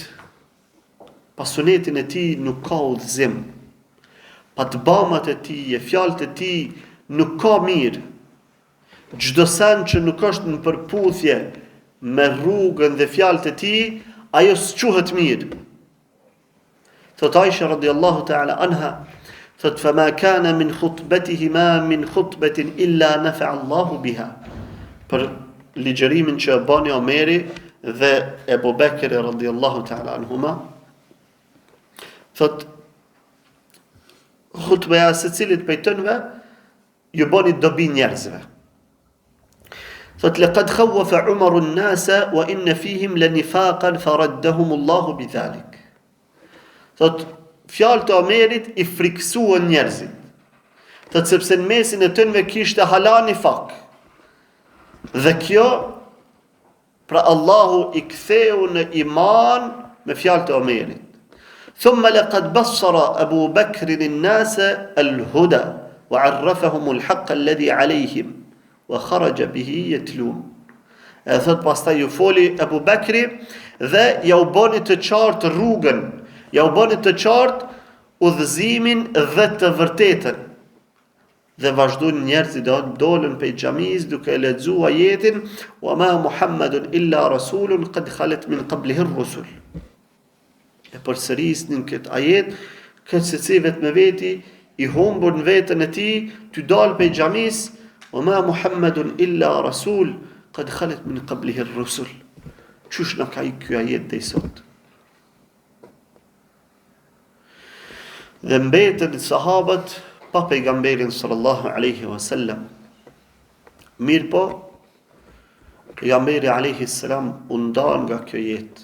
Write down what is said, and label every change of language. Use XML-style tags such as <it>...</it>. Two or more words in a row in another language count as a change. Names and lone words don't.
<sq>Pa sunetin e tij nuk ka udhëzim. Pa të bamat e tij, e fjalët e tij nuk ka mirë. Çdo sen që nuk është në përputhje me rrugën dhe fjalët e tij, ajo s'quhet mirë. Thot Aisha</sq> <ar>رضي الله تعالى عنها, thot فما كان من خطبته ما من خطبة إلا نفع الله بها.</ar> <sq>Për ligjërimin që bani Omeri dhe Ebu Bekri</sq> <ar>رضي الله تعالى عنهما,</ar> <sq>thot khutbeja se cilit pejtënve ju bani dobi njerëzve.</sq> <ar>Thot لقد خوف عمر الناس و إن فيهم لنفاقا فردهم الله بذلك.</ar> <sq>Thot fjalët e Omerit I friksuan njerëzit. Thot sepse në mesin e tyre kishte hala nifak. Dhe kjo pra Allahu I ktheu në iman me fjalët e Omerit.</sq> <ar>ثم لقد بصر أبو بكر الناس الهدى و عرفهم الحق الذي عليهم و خرج به يتلون.</ar> <sq>E thot pastaj ju foli Abu Bakri dhe ja u bani të qartë rrugën, ja u bani të qartë udhëzimin dhe të vërtetën. Dhe vazhdojnë njerëzit dolën pe xhamis duke lexuar ajetin</sq> <ar>و ما محمد إلا رسولٌ قد خلت من قبله الرسل.</ar> <sq>E përsërisnin këtë ajet, këtë seci vetë me veti, I humbur në vetën e tij, ty dal pe xhamis</sq> <ar>و ما محمد إلا رسول قد خلت من قبله الرسل.</ar> <sq>Çush na ka I ky ajet deri sot? Dhe mbetën sahabët pa pejgamberin</sq> <ar>صلى الله عليه وسلم.</ar> <sq>Mirë po, pejgamberi</sq> <ar>عليه السلام</ar> <sq>u ndal nga kjo jetë.</sq>